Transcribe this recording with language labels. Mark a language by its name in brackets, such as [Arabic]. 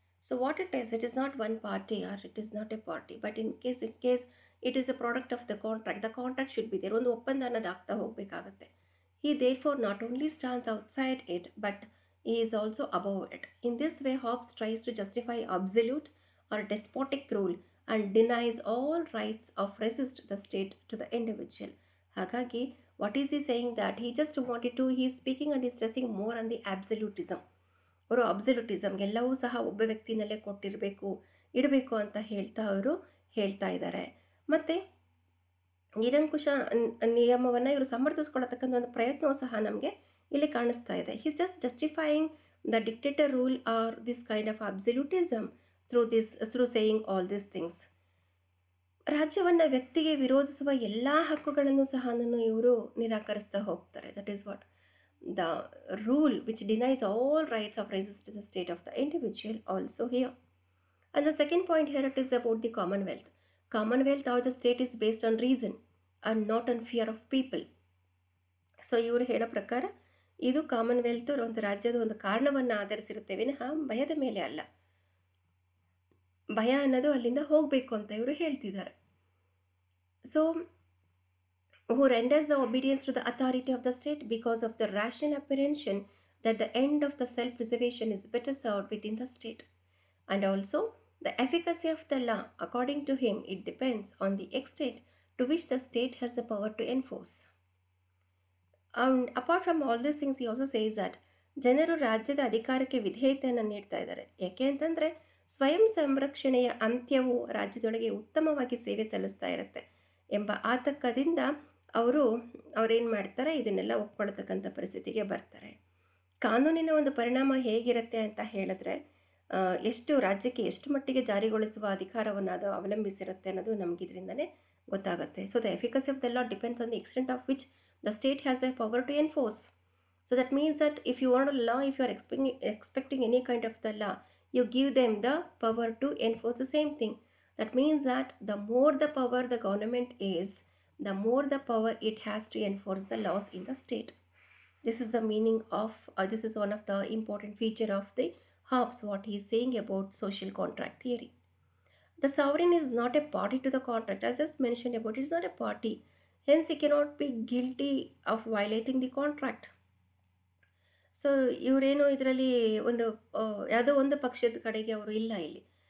[English] So what it is not one party or it is not a party, but in case it is a product of the contract should be there. [Kannada] ಒಂದು ಒಪ್ಪಂದ ಅನ್ನೋದು ಆಗ್ತಾ ಹೋಗಬೇಕಾಗತ್ತೆ. [English] He therefore not only stands outside it, but he is also above it. In this way, Hobbes tries to justify absolute or despotic rule and denies all rights of resist the state to the individual. Hagagi, what is he saying? That he just wanted to, he is speaking and he is stressing more on the absolutism. [Kannada] ಅವರು ಅಬ್ಸಲ್ಯೂಟಿಸಮ್ ಎಲ್ಲವೂ ಸಹ ಒಬ್ಬ ವ್ಯಕ್ತಿನಲ್ಲೇ ಇಡಬೇಕು ಅಂತ ಅವರು ಹೇಳ್ತಾ ಇದ್ದಾರೆ. ಮತ್ತು ನಿರಂಕುಶ ನಿಯಮವನ್ನು ಇವರು ಸಮರ್ಥಿಸ್ಕೊಳ್ಳತಕ್ಕಂಥ ಒಂದು ಪ್ರಯತ್ನವೂ ಸಹ ನಮಗೆ ಇಲ್ಲಿ ಕಾಣಿಸ್ತಾ ಇದೆ. [English] He just justifying the dictator rule or this kind of absolutism through saying all these things. [Kannada] ರಾಜ್ಯವನ್ನು ವ್ಯಕ್ತಿಗೆ ವಿರೋಧಿಸುವ ಎಲ್ಲ ಹಕ್ಕುಗಳನ್ನು ಸಹ ಇವರು ನಿರಾಕರಿಸ್ತಾ ಹೋಗ್ತಾರೆ. [English] That is what the rule which denies all rights of resist the state of the individual also here. And the second point here, it is about the Commonwealth. Commonwealth or the state is based on reason and not on fear of people. [Kannada] So ಇವರು ಹೇಳೋ ಪ್ರಕಾರ ಇದು Commonwealth ಒಂದು ರಾಜ್ಯದ ಒಂದು ಕಾರಣವನ್ನು ಆಧರಿಸಿರುತ್ತೆ ವಿನಃ ಭಯದ ಮೇಲೆ ಅಲ್ಲ. ಭಯ ಅನ್ನೋದು ಅಲ್ಲಿಂದ ಹೋಗಬೇಕು ಅಂತ ಇವರು ಹೇಳ್ತಿದ್ದಾರೆ. [English] So who renders the obedience to the authority of the state because of the rational apprehension that the end of the self-preservation is better served within the state. And also, the efficacy of the law, according to him, it depends on the extent to which the state has the power to enforce. And apart from all these things, he also says that [Kannada] ಜನರು ರಾಜ್ಯದ ಅಧಿಕಾರಕ್ಕೆ ವಿಧೇಯತೆಯನ್ನು ನೀಡ್ತಾ ಇದ್ದಾರೆ. ಯಾಕೆ ಅಂತಂದರೆ ಸ್ವಯಂ ಸಂರಕ್ಷಣೆಯ ಅಂತ್ಯವು ರಾಜ್ಯದೊಳಗೆ ಉತ್ತಮವಾಗಿ ಸೇವೆ ಸಲ್ಲಿಸ್ತಾ ಇರುತ್ತೆ ಎಂಬ ಆತಂಕದಿಂದ ಅವರೇನು ಮಾಡ್ತಾರೆ, ಇದನ್ನೆಲ್ಲ ಒಪ್ಕೊಳ್ತಕ್ಕಂಥ ಪರಿಸ್ಥಿತಿಗೆ ಬರ್ತಾರೆ. ಕಾನೂನಿನ ಒಂದು ಪರಿಣಾಮ ಹೇಗಿರುತ್ತೆ ಅಂತ ಹೇಳಿದ್ರೆ ಎಷ್ಟು ರಾಜ್ಯಕ್ಕೆ ಎಷ್ಟು ಮಟ್ಟಿಗೆ ಜಾರಿಗೊಳಿಸುವ ಅಧಿಕಾರವನ್ನು ಅದು ಅವಲಂಬಿಸಿರುತ್ತೆ ಅನ್ನೋದು ನಮ್ಗೆ ಇದರಿಂದನೇ ಗೊತ್ತಾಗುತ್ತೆ. [English] So the efficacy of the law depends on the extent of which the state has a power to enforce. So that means that if you want a law, if you are expecting any kind of the law, you give them the power to enforce the same thing. That means that the more the power the government is, the more the power it has to enforce the laws in the state. This is the meaning of, this is one of the important feature of the Hobbes, what he is saying about social contract theory. The sovereign is not a party to the contract, as just mentioned about, it is not a party. Hence, he cannot be guilty of violating the contract. [Kannada] So ಇವರೇನು ಇದರಲ್ಲಿ ಒಂದು ಯಾವುದೋ ಒಂದು ಪಕ್ಷದ ಕಡೆಗೆ ಅವರು ಇಲ್ಲ ಇಲ್ಲಿ.